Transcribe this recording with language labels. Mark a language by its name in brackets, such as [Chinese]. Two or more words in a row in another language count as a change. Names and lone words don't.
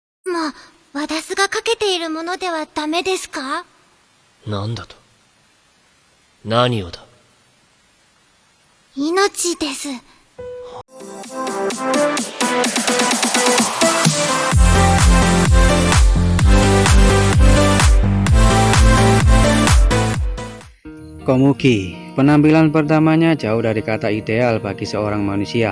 [Japanese] もう、私がかけているものではダメですか？なんだと？何をだ？命です。 [Indonesian] Komugi, penampilan pertamanya jauh dari kata ideal bagi seorang manusia.